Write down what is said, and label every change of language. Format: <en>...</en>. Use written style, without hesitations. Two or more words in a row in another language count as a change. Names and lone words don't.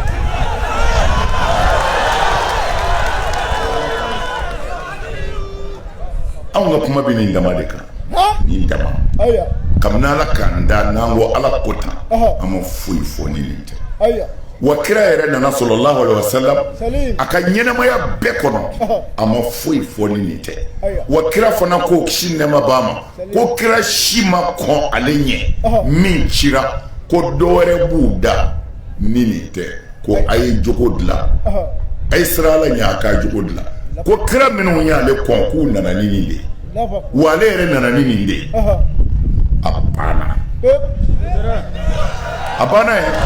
<bm>anw ka kuma bɛ nin dama de kan nin dama kabini Ala k'an da n'an ko Ala ko tan an ma foyi fɔ ni nin tɛ wa kira yɛrɛ nana</bm> <ar>صلى الله عليه وسلم</ar> <bm>a ka ɲɛnamaya bɛɛ kɔnɔ a ma foyi fɔ ni nin tɛ wa kira fana ko kisi nɛma b'a ma ko kira si ma kɔn ale ɲɛ min cira ko dɔwɛrɛ b'u da ni nin tɛ ko a ye jogo dilan a ye siran Ala ɲɛ a ka jogo dilan ko kira minnu y'ale kɔn k'u nana ni nin de wa ale yɛrɛ nana ni nin de a banna ye</bm>